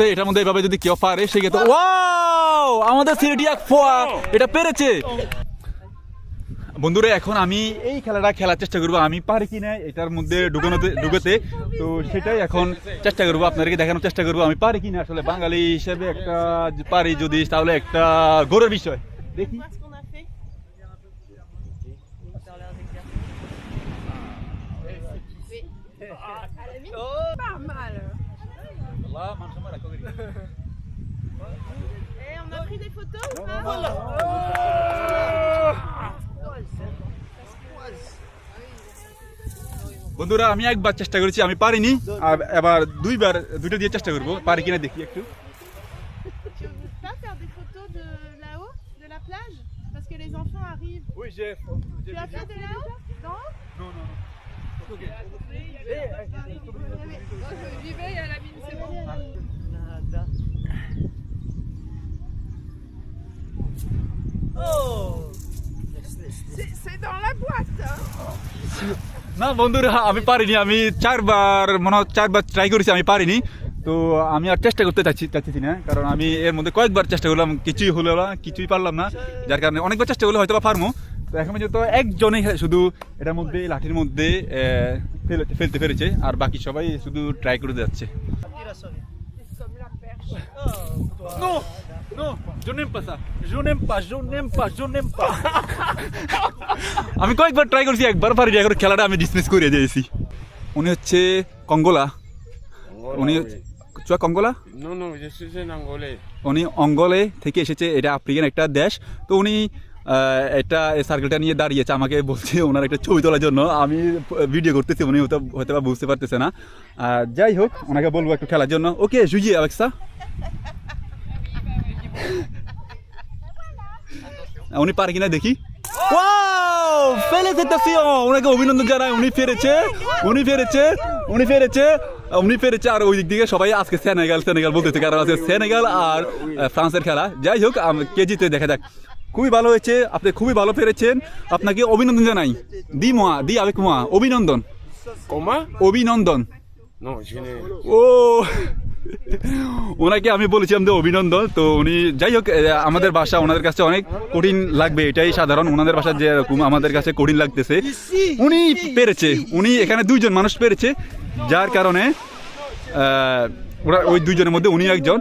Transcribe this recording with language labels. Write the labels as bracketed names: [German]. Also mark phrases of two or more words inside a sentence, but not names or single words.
[Bangla] এটার মধ্যে এভাবে যদি কেউ পারে সেক্ষেত্রে ওয়াও, আমাদের সিরিডিয়াক ফোয়া এটা পেরেছে। বন্ধুরা, এখন আমি এই খেলাটা খেলার চেষ্টা করবো, আমি পারি কিনা এটার মধ্যে ঢুকাতে। তো সেটাই এখন চেষ্টা করবো, আপনাদেরকে দেখানোর চেষ্টা করবো আমি পারি কিনা। আসলে বাঙালি হিসেবে একটা পারি যদি, তাহলে একটা গৌরবের বিষয়। দেখি [French] Pas mal. Et on a pris des photos ou pas? [Bangla] বন্ধুরা, আমি একবার চেষ্টা করেছি, আমি পারিনি, আর এবার দুইটা দিয়ে চেষ্টা করবো, পারি কিনা দেখি একটু। [French] Tu veux pas faire des photos de là-haut, de la plage? Parce que les enfants arrivent. Oui, j'ai Tu as fait de là-haut? D'en haut? Non, non. J'y vais, il y a la mine, c'est bon. C'est dans la boîte, hein? [Bangla] না বন্ধুরা, আমি পারিনি, আমি চারবার ট্রাই করেছি, আমি পারিনি। তো আমি আর চেষ্টা করতে চাচ্ছি না, কারণ আমি এর মধ্যে কয়েকবার চেষ্টা করলাম, কিছুই হলো না, কিছুই পারলাম না, যার কারণে অনেকবার চেষ্টা করলে হয়তো বা পারবো। তো এখন পর্যন্ত একজনই শুধু এটার মধ্যে লাঠির মধ্যে ফেলতে পেরেছে, আর বাকি সবাই শুধু ট্রাই করে যাচ্ছে। [French] Non, non, je n'aime pas ça. Je n'aime pas. [Bangla] আমি কয়েকবার ট্রাই করছি, একবার পারিনি, এখন খেলাটা আমি ডিসমিস করে দিয়েছি। উনি হচ্ছে কঙ্গোলা, উনি কঙ্গোলা? [French] Non, non, je suis un Angolais. [Bangla] উনি অঙ্গলে থেকে এসেছে, এটা আফ্রিকান একটা দেশ। তো উনি এটা সার্কেলটা নিয়ে দাঁড়িয়েছে, আমাকে বলছে ওনার একটা ছবি তোলার জন্য। আমি ভিডিও করতেছি, উনি হয়তো বা বুঝতে পারতেছে না। যাই হোক, ওনাকে বলবো একটু খেলার জন্য। ওকে, জুজিয়ে আলেক্সা। উনি পারে কিনা দেখি। ওয়াও, ফেলিসিটেশন, ওনাকে অভিনন্দন জানাই, উনি ফেরেছে। আর ওই দিক থেকে সবাই আজকে সেনেগাল বলতেছে, কারণ আছে সেনেগাল আর ফ্রান্সের খেলা। যাই হোক, কে জিতে দেখা যাক। খুবই ভালো হয়েছে, আপনি খুবই ভালো পেরেছেন, আপনাকে অভিনন্দন জানাই। [French] dis avec moi, [Bangla] অভিনন্দন। [French] Comment? [Bangla] অভিনন্দন। [French] Non, je n'ai. [Bangla] ও, ওনাকে আমি বলেছিলাম যে অভিনন্দন। তো উনি, যাই হোক, আমাদের ভাষা ওনাদের কাছে অনেক কঠিন লাগবে, এটাই সাধারণ। ওনাদের ভাষা যেরকম আমাদের কাছে কঠিন লাগতেছে, উনি পেরেছে। উনি এখানে দুইজন মানুষ পেরেছে, যার কারণে ওরা ওই দুইজনের মধ্যে উনি একজন।